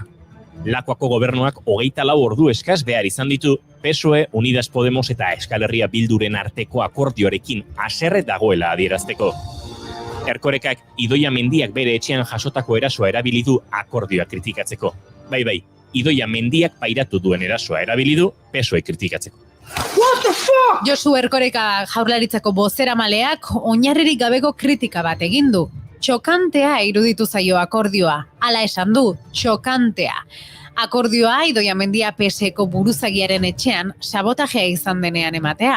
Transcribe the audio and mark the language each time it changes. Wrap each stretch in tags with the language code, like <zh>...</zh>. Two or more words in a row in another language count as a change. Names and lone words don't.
<eu>Lakuako gobernuak 24 ordu eskaz behar izan ditu, PSOE, Unidas Podemos eta Euskal Herria Bilduren arteko akordioarekin haserre dagoela adierazteko. Erkorekak Idoia Mendiak bere etxean jasotako erasoa erabili du akordioa kritikatzeko. Bai, Idoia Mendiak pairatu duen erasoa erabili du PSOE kritikatzeko.</eu> <en>What the fuck?</en> <eu>Josu Erkoreka Jaurlaritzako bozeramaleak oinarririk gabeko kritika bat egin du. Txokantea iruditu zaio akordioa. Hala esan du, txokantea. Akordioa Idoia Mendia PSeko buruzagiaren etxean sabotajea izan denean ematea.</eu>